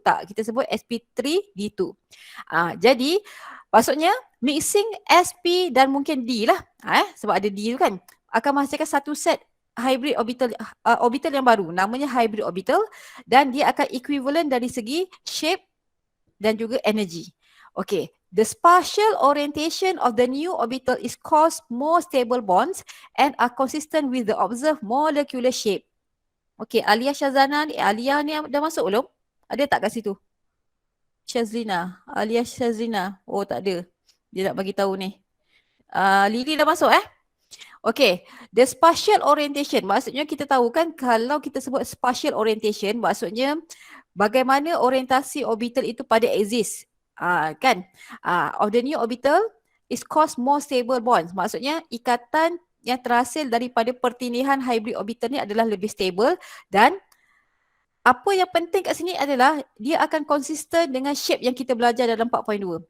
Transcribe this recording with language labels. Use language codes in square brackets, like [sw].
[ms] Tak, kita sebut SP3D2. Jadi maksudnya mixing SP dan mungkin D lah. Sebab ada D tu kan. Akan menghasilkan satu set hybrid orbital yang baru, namanya hybrid orbital, dan dia akan equivalent dari segi shape dan juga energy. [en] Okay, the spatial orientation of the new orbital is cause more stable bonds and are consistent with the observed molecular shape. [ms] Okay, Alia Shazana ni, Alia ni dah masuk belum? Ada tak kat situ? Shazlina, Alia Shazlina. Oh, tak ada. Dia nak bagi tahu ni. Lily dah masuk [en] Okay, the spatial orientation, [ms] maksudnya kita tahu kan kalau kita sebut spatial orientation, maksudnya bagaimana orientasi orbital itu pada exist. Kan? [en] Of the new orbital is cause more stable bonds. [ms] Maksudnya ikatan yang terhasil daripada pertindihan hybrid orbital ni adalah lebih stable, dan apa yang penting kat sini adalah dia akan konsisten dengan shape yang kita belajar dalam 4.2.